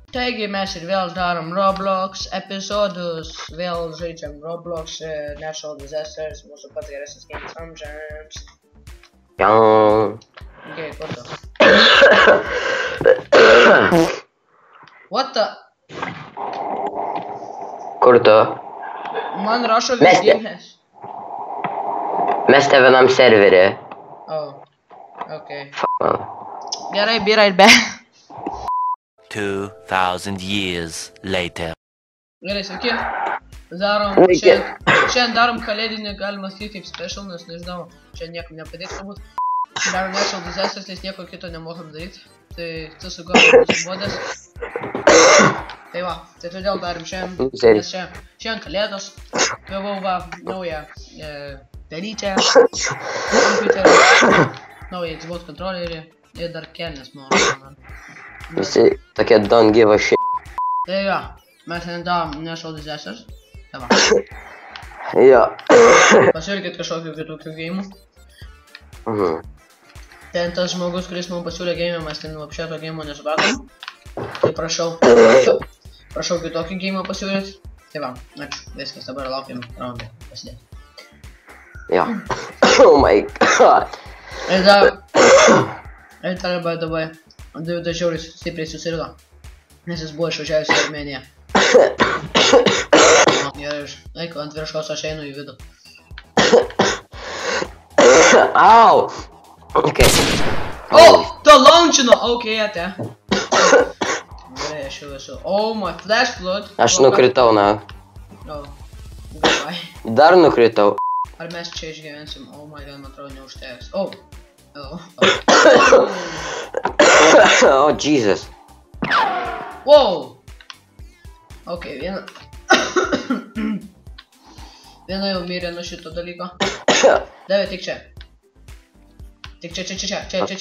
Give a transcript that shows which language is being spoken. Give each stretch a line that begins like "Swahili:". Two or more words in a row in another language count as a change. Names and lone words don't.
Lithuanian: Taigi mes ir vėl darom Roblox epizodus, vėl žaidžiam Roblox, Natural Disasters, mūsų pats geresnis games amžiams. Okay, kur tu?
English: What the?
Lithuanian: Kur tu? Man rašo vidinės. Mes te vienam serverį.
English: Oh, okay. Gerai, be right back. 2000 years later.
Lithuanian: Gerai, sveiki. Šiandien darom kalėdinį, galima sakyti kaip special, nes nežinau, čia niekam nepadėks turbūt. Darom Natural Disasters, nes nieko kito nemokam daryti. Tai tu sugalvojai mūsų modas. Tai va, tai todėl darom šiandien, nes šiandien kalėdos. Gavau va naują darytę, kompiuterį, naują Xbox kontrolerį ir dar kelnes noriu. Visi tokie
English: don't give a shit.
Lithuanian: Tai jo, mes šiandien darom Natural Disasters. Tai va. Jo. Pasiūlykit kažkokių kitokių geimų. Mhm. Ten tas žmogus, kuris mums pasiūlė geimą, mes ten apšė to geimo nesupratom. Tai prašau kitokį geimą pasiūlyti. Tai va, ačiū, viskas, dabar laukiam raundą pasidėti. Jo.
English: Oh my god.
Lithuanian: Ir dar
English: by the way,
Lithuanian: Davidas žiauriai stipriai susirgo, nes jis buvo išvažiavęs į Armėniją. Gerai, eik ant viršaus, aš einu į vidų.
English: Au! Okay.
Lithuanian: Oh! To launchino! Okay, ate. Gerai, aš jau esu.
English: Oh my flash flood.
Lithuanian: Aš nukritau, na.
English: Oh, goodbye.
Lithuanian: Dar nukritau. Ar mes čia išgyvensim?
English: Oh my god,
Lithuanian: man atrodo neužteks. Oh.
English: Oh, Jesus. Wow.
Lithuanian: Ok, viena jau mirė nuo šito dalyko. Davė, tik čia. Tik čia.